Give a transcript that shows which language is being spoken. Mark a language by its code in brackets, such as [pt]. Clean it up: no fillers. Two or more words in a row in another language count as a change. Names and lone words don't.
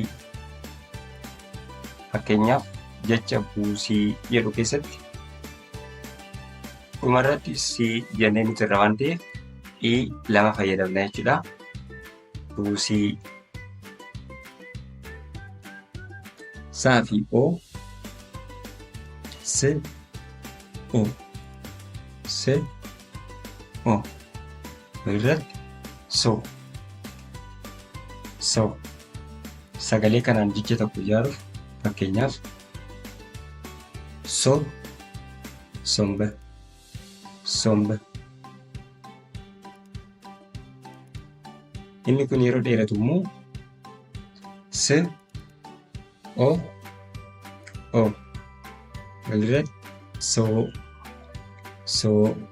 [om] Fakkeenyaaf jecha buusii jedhu keessatti dhumarratti sii jennee nuti irra waan ta'eef i lama fayyadamna jechuudha. Buusii. Saa fi o s o s o walirratti so so. Sagalee kanaan jecha tokko ijaaruuf fakkeenyaaf so somba somba. Inni kun yeroo dheeratu immoo s o walirratti soo soo.